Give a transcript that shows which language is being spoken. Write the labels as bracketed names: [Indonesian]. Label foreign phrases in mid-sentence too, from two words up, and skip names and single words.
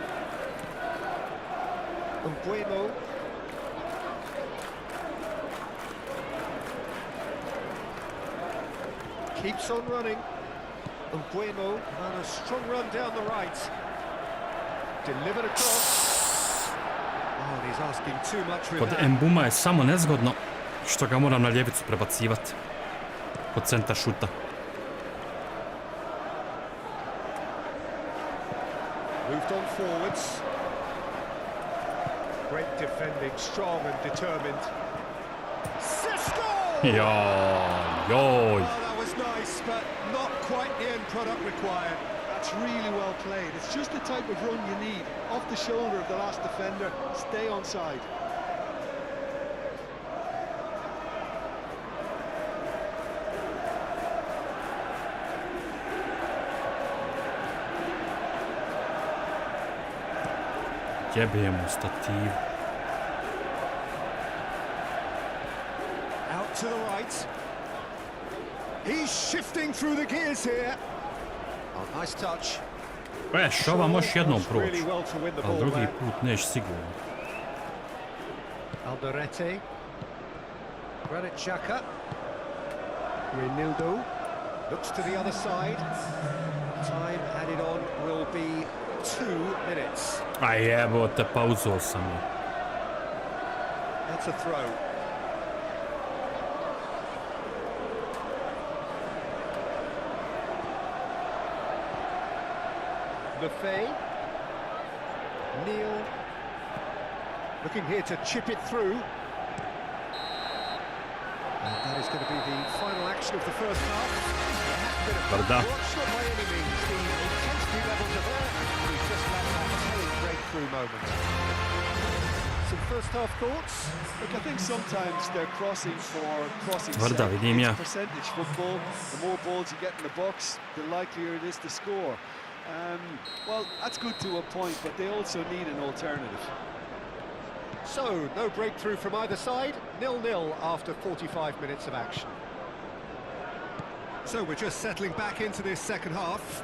[English] Vodeno. Keeps on running. Vodeno on a strong run down the right. Delivered across. Oh, and he's asking too much with [Croatian] Kod [English] that. [Croatian] Mbuma je samo nezgodno što ga moram na ljevicu prebacivati. Kod centra šuta. [English] Moved on forwards. Great defending, strong and determined. [Croatian] Joj. [English] Oh, that was nice, but not quite the end product required. That's really well played. It's just the type of run you need. Off the shoulder of the last defender, stay onside. [Croatian] Jebijem u stativu. [English] Out to the right. He's shifting through the gears here. Oh, nice touch. [Croatian] Šova možeš jednom proći, ali drugi put neš sigurno. Alderete. Grafička. [English] Renildo. Looks to the other side. Time added on will be 2 minutes. [Croatian] A jebote, pauzao sam je. [English] That's a throw. Buffet. Neil. Looking here to chip it through. And that is going to be the final action of the first half. Varda. Not by any means. The intensity levels are there. We've just had that breakthrough moment. Some first half thoughts? Look, I think sometimes they're crossing for crossing [Croatian] Varda, vidim ja. [English] percentage football. The more balls you get in the box, the likelier it is to score. Well, that's good to a point, but they also need an alternative. So, no breakthrough from either side, 0-0 after 45 minutes of action. So we're just settling back into this second half.